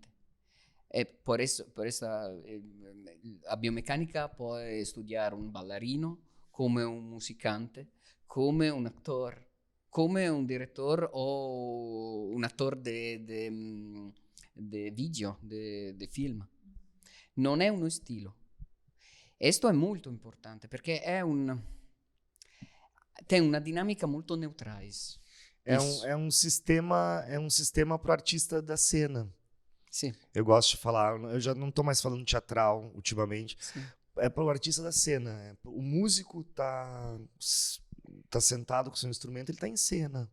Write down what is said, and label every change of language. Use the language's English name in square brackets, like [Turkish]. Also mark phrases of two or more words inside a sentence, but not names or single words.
[Italian] E per eso a biomeccanica puoi studiare un ballerino, come un musicante, come un attore, come un direttore o un attore di video, di film. Non è uno stile. Questo è molto importante perché tem una dinamica molto neutrale. [Portuguese] É um sistema para o artista da cena. Sim. Eu gosto de falar, eu já não estou mais falando teatral ultimamente. Sim. É para o artista da cena. O músico tá sentado com o seu instrumento, ele está em cena.